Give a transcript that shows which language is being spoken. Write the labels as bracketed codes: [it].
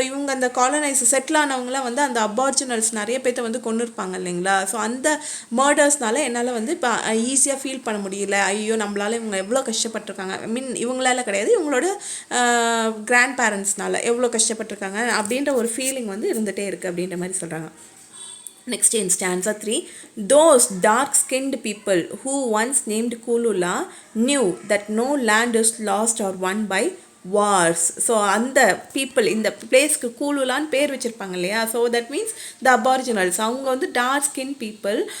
[ta] So இவங்க அந்த colonise settle ஆனவங்களாம் வந்து அந்த அபார்ஜினல்ஸ் நிறைய பேர்த்த வந்து கொண்டு இருப்பாங்க இல்லைங்களா. ஸோ அந்த மர்டர்ஸ்னால என்னால் வந்து இப்போ ஈஸியாக ஃபீல் பண்ண முடியல. ஐயோ நம்மளால இவங்க எவ்வளோ கஷ்டப்பட்டிருக்காங்க, ஐ மீன் இவங்களால கிடையாது, இவங்களோட கிராண்ட் பேரண்ட்ஸ்னால எவ்வளோ கஷ்டப்பட்டிருக்காங்க அப்படின்ற ஒரு ஃபீலிங் வந்து இருந்துகிட்டே இருக்குது அப்படின்ற மாதிரி சொல்கிறாங்க. [en] Next in stanza 3, those dark-skinned people who once named COOLOOLAH knew that no land is lost or won by wars. [ta] So அந்த பீப்புள் இந்த பிளேஸ்க்கு கூலுலான்னு பேர் வச்சுருப்பாங்க இல்லையா. [en] so that means the [ta] அபார்ஜினல்ஸ் அவங்க வந்து டார்க் ஸ்கின் பீப்புள்.